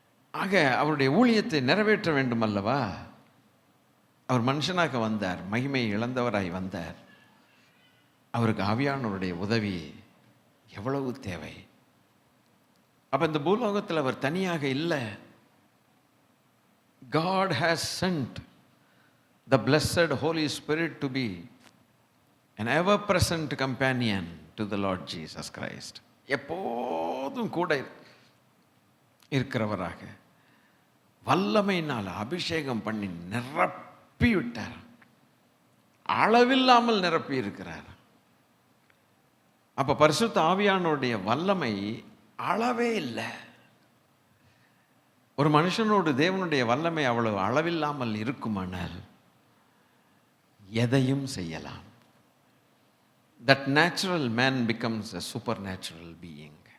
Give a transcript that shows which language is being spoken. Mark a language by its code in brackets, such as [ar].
[ta] ஆக அவருடைய ஊழியத்தை நிறைவேற்ற வேண்டும் அல்லவா? அவர் மனுஷனாக வந்தார், மகிமையை இழந்தவராய் வந்தார். அவருக்கு ஆவியானவருடைய உதவி எவ்வளவு தேவை. அப்ப இந்த பூலோகத்தில் அவர் தனியாக இல்லை. [en] God has sent the blessed Holy Spirit to be an ever-present companion to the Lord Jesus Christ. [ta] எப்போதும் கூட இருக்கிறவராக வல்லமையினால் அபிஷேகம் பண்ணி நிரப்பி விட்டார். அளவில்லாமல் நிரப்பி இருக்கிறார். அப்ப பரிசுத்த ஆவியானவருடைய வல்லமை அளவே இல்லை. ஒரு மனுஷனோடு தேவனுடைய வல்லமை அவ்வளவு அளவில்லாமல் இருக்குமானால் எதையும் செய்யலாம். [en] That natural man becomes a supernatural being.